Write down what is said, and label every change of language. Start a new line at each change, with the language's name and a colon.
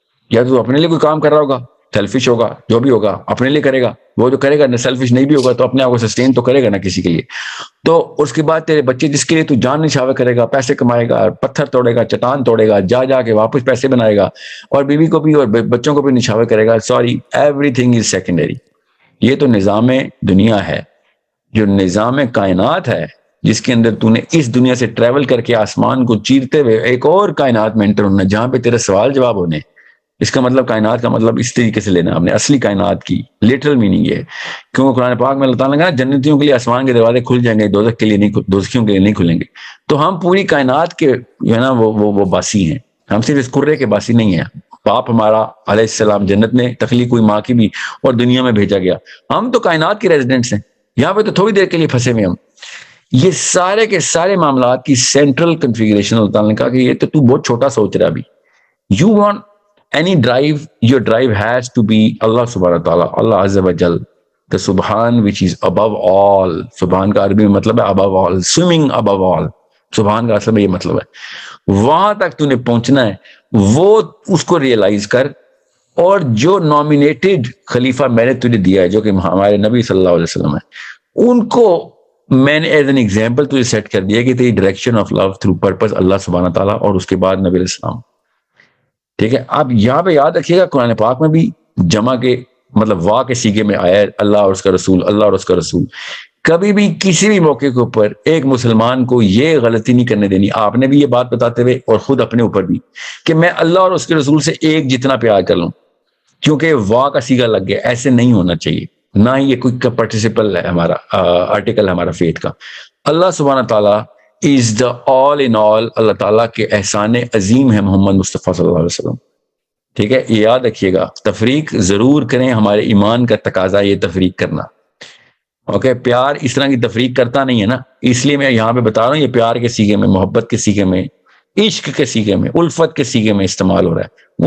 Urdu: یا تو اپنے لیے کوئی کام کر رہا ہوگا، سیلفش ہوگا، جو بھی ہوگا اپنے لیے کرے گا، وہ جو کرے گا نہ سیلفش نہیں بھی ہوگا تو اپنے آپ کو سسٹین تو کرے گا نا کسی کے لیے. تو اس کے بعد تیرے بچے جس کے لیے تو جان نچھاور کرے گا، پیسے کمائے گا، پتھر توڑے گا، چٹان توڑے گا، جا کے واپس پیسے بنائے گا، اور بیوی کو بھی اور بچوں کو بھی نچھاور کرے گا.
English: Sorry, everything is secondary.
Urdu: یہ تو نظام دنیا ہے، جو نظام کائنات ہے، جس کے اندر تو نے اس دنیا سے ٹریول کر کے آسمان کو چیرتے ہوئے ایک اور کائنات میں انٹر ہونا جہاں پہ تیرے سوال جواب ہونے. اس کا مطلب کائنات کا مطلب اس طریقے سے لینا، اپنے اصلی کائنات کی لٹرل میننگ یہ ہے. کیونکہ قرآن پاک میں اللہ تعالیٰ نے کہا جنتیوں کے لیے آسمان کے دروازے کھل جائیں گے، دوزخ کے لیے نہیں، دوزخیوں کے لیے نہیں کھلیں گے. تو ہم پوری کائنات کے جو ہے نا وہ باسی ہیں، ہم صرف اس کرے کے باسی نہیں ہیں. باپ ہمارا علیہ السلام جنت میں تخلیق ہوئی ماں کی بھی، اور دنیا میں بھیجا گیا. ہم تو کائنات کے ریزیڈنٹس ہیں، یہاں پہ تو تھوڑی دیر کے لیے پھنسے ہوئے ہم. یہ سارے کے سارے معاملات کی سینٹرل کنفیگریشن اللہ تعالیٰ نے کہا کہ یہ تو بہت چھوٹا سوچ رہا ابھی.
English: You want any drive, your drive has to be Allah subhanahu wa ta'ala, Allah azza wa jal, the subhan which is above all.
Urdu: subhan کا عربی میں مطلب ہے
English: above all, swimming above all.
Urdu: subhan کا اصل میں یہ مطلب ہے. وہاں تک تو نے پہنچنا ہے، وہ اس کو ریئلائز کر. اور جو نامینیٹڈ خلیفہ میں نے تجھے دیا ہے جو کہ ہمارے نبی صلی اللہ علیہ وسلم ہے، ان کو میں نے
English: as an example
Urdu: تجھے سیٹ کر دیا کہ تیری
English: direction of love through purpose
Urdu: اللہ سبحانہ و تعالیٰ، اور اس کے بعد نبی علیہ السلام. ٹھیک ہے، آپ یہاں پہ یاد رکھیے گا قرآن پاک میں بھی جمع کے مطلب وا کے سیگے میں آیا ہے اللہ اور اس کا رسول، اللہ اور اس کا رسول. کبھی بھی کسی بھی موقع کے اوپر ایک مسلمان کو یہ غلطی نہیں کرنے دینی، آپ نے بھی یہ بات بتاتے ہوئے اور خود اپنے اوپر بھی، کہ میں اللہ اور اس کے رسول سے ایک جتنا پیار کر لوں کیونکہ وا کا سیگا لگ گیا. ایسے نہیں ہونا چاہیے، نہ ہی یہ کوئی پارٹیسپل ہے ہمارا آرٹیکل ہے ہمارا فیتھ کا. اللہ سبحانہ تعالیٰ
English: is the all in all.
Urdu: اللہ تعالیٰ کے احسان عظیم ہے محمد مصطفیٰ صلی اللہ علیہ وسلم. ٹھیک ہے، یہ یاد رکھیے گا. تفریق ضرور کریں، ہمارے ایمان کا تقاضا یہ تفریق کرنا. اوکے، پیار اس طرح کی تفریق کرتا نہیں ہے نا، اس لیے میں یہاں پہ بتا رہا ہوں یہ پیار کے سیگے میں، محبت کے سیگے میں، عشق کے سیگے میں، الفت کے سیگے میں استعمال ہو رہا ہے.